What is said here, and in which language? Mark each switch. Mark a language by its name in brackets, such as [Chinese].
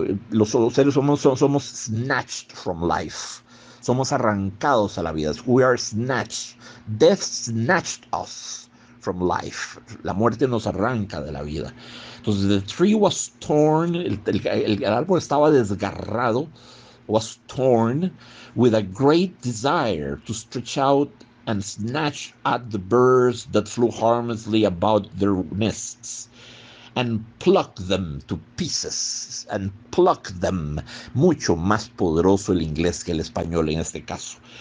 [Spanish] Los seres humanos somos [English] snatched from life. [Spanish] Somos arrancados a la vida. [English] We are snatched. Death snatched us from life. [Spanish] La muerte nos arranca de la vida. Entonces, [English] the tree was torn. [Spanish] El árbol estaba desgarrado. [English] Was torn with a great desire to stretch out and snatch at the birds that flew harmlessly about their nests and pluck them to pieces, and pluck them. [Spanish] Mucho más poderoso el inglés que el español en este caso.